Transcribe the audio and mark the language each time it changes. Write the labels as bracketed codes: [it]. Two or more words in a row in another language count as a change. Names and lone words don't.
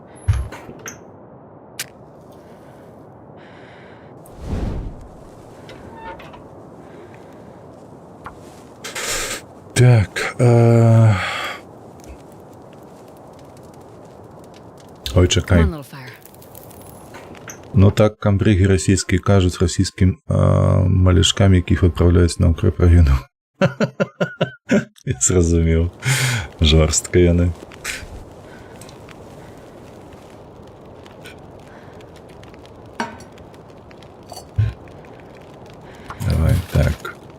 [be] Так, ой, чакай. [en] Come on, little fire. [be] Ну так камбрыгі расійскія кажуць расійскім малюшкам, якіх адпраўляюць на укрепрайону. Я зразумеў. Жорстка яны. Давай, так.